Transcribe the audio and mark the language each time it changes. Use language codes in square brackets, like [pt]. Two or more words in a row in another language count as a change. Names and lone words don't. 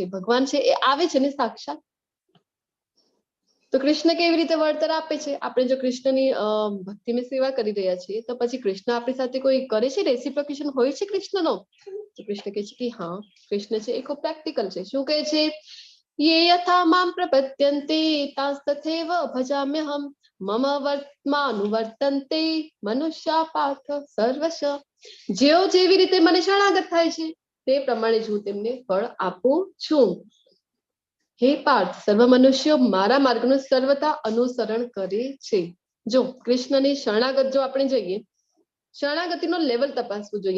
[gu] ભગવાન છે એ આવે છે ને સાક્ષાત. તો કૃષ્ણ કેવી રીતે વળતર આપે છે? આપણે જો કૃષ્ણની ભક્તિની સેવા કરી રહ્યા છીએ તો પછી કૃષ્ણ આપણી સાથે કોઈ કરે છે, રેસિપ્રોકેશન હોય છે કૃષ્ણનો? તો કૃષ્ણ કહે છે કે હા, કૃષ્ણ છે એ ખૂબ પ્રેક્ટિકલ છે. શું કહે છે? [sa] ये यथा मां प्रपद्यन्ते तास्तथैव भजाम्यहम् मम वर्त्मानुवर्तन्ते मनुष्या पार्थ सर्वश. [gu] જેઓ જેવી રીતે મને શરણાગત થાય છે તે પ્રમાણે જ હું તેમને ફળ આપું છું. હે પાર્થ, સર્વ મનુષ્યો મારા માર્ગનું સર્વથા અનુસરણ કરે છે. જો કૃષ્ણની શરણાગત જો આપણે જઈએ, શરણાગતિનો લેવલ તપાસવું જોઈએ.